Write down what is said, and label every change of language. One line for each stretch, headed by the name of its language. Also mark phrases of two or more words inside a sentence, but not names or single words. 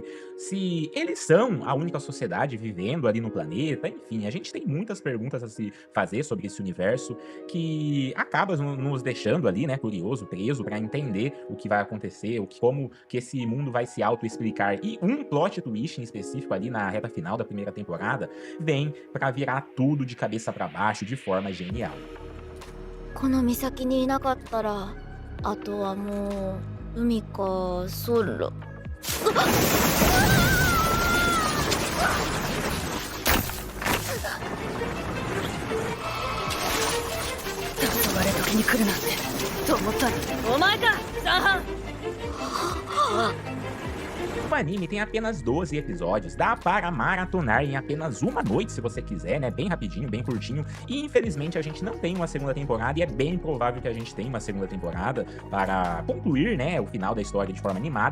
Portuguese: Se eles são a única sociedade vivendo ali no planeta, enfim, a gente tem muitas perguntas a se fazer sobre esse universo que acaba nos deixando ali, né, curioso, preso, para entender o que vai acontecer, como que esse mundo vai se auto-explicar. E um
English: plot twist
Portuguese: em específico ali na reta final da primeira temporada vem para virar tudo de cabeça para baixo de forma genial.
Japanese: この岬にいなかったらあとはもう海か空黄昏時に来るなんてと思ったらお前かザハン
Portuguese: O anime tem apenas 12 episódios, dá para maratonar em apenas uma noite se você quiser, né, bem rapidinho, bem curtinho, e infelizmente a gente não tem uma segunda temporada e é bem provável que a gente tenha uma segunda temporada para concluir, né, o final da história de forma animada.